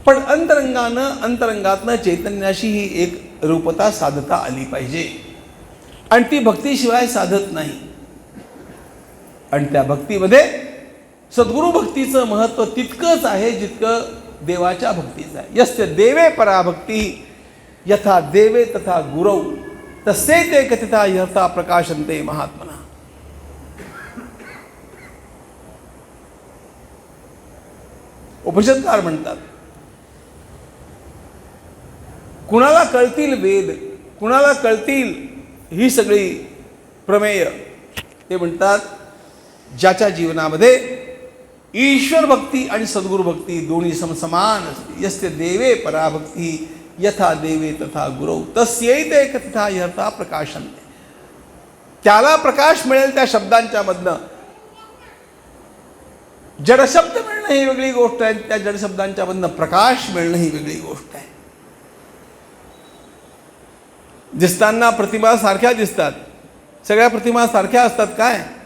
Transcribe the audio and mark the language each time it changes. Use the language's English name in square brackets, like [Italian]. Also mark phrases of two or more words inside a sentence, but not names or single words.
[Marathi] पण अंतरंगातनं चैतन्याशी ही एक रूपता साधता आली पाहिजे, आणि ती भक्तीशिवाय साधत नाही. आणि त्या भक्तीमध्ये सद्गुरु भक्तीचं महत्त्व तितकंच आहे जितकं देवाच्या भक्तीचं आहे. [Sanskrit] यस्य देवे पराभक्ती यथा देवे तथा गुरौ तसे ते कथिता यथा प्रकाशन्ते महात्मना. [Marathi] उपनिषदकार म्हणतात, कुणाला कळतील वेद, कुणाला कळतील ही सगळी प्रमेय, ते म्हणतात ज्याच्या जीवनामध्ये ईश्वर भक्ती आणि सद्गुरु भक्ती दोन्ही समसमान असते. [Sanskrit] यस्य देवे पराभक्ती यथा देवे तथा गुरौ तस्यैते कथिता यथा प्रकाशन्ते. [Marathi] त्याला प्रकाश मिळेल त्या शब्दांच्या मधनं. जडशब्द मिळणं ही वेगळी गोष्ट आहे, त्या जडशब्दांच्या मधनं प्रकाश मिळणं ही वेगळी गोष्ट आहे. दिसताना प्रतिमा सारख्या दिसतात, सगळ्या प्रतिमा सारख्या असतात काय?